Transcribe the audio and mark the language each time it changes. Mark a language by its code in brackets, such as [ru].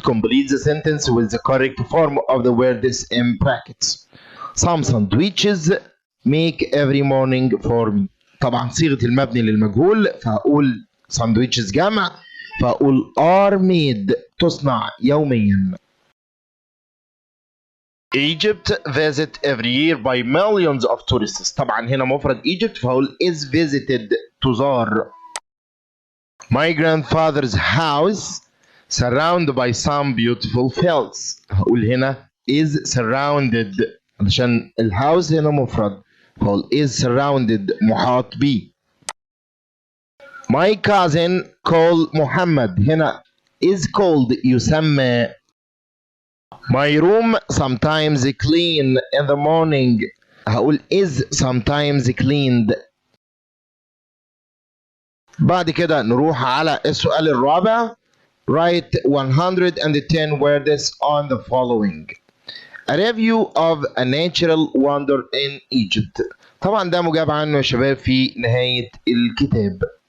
[en] complete the sentence with the correct form of the words in brackets. Some sandwiches make every morning for me. [ar] طبعا صيغة المبني للمجهول فهقول sandwiches جمع فهقول [en] are made [ar] تصنع يوميا. [en] Egypt visit every year by millions of tourists. [ar] طبعا هنا مفرد Egypt فهقول [en] is visited [ar] تزار. [en] My grandfather's house surrounded by some beautiful fields. [ar] هقول هنا [en] is surrounded [ar] علشان الهاوس هنا مفرد فهقول is surrounded محاط بيه. [en] My cousin called محمد هنا is called يسمى. My room sometimes clean in the morning [ar] هقول [en] is sometimes cleaned. [ar] بعد كده نروح على السؤال الرابع. [en] Write 110 words on the following. A review of a natural wonder in Egypt. [ar] طبعا ده مجاب عنه يا شباب في نهاية الكتاب.